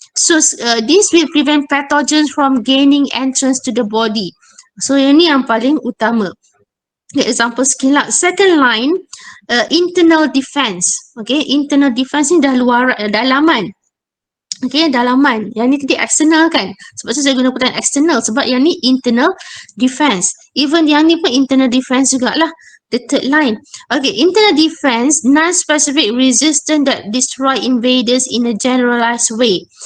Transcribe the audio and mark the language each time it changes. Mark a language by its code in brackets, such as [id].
[en] So this will prevent pathogens from gaining entrance to the body. [ms] So yang ni yang paling utama. [en] Okay, example skin lah. Second line, internal defense. [ms] Okay, internal defense ni dah luar, dalaman. Okay, dalaman. Yang ni tadi external kan. Sebab tu saya guna perkataan external. Sebab yang ni internal defense. Even yang ni pun internal defense jugalah. [en] The third line. Okay, internal defense, non-specific resistance that destroy invaders in a generalized way.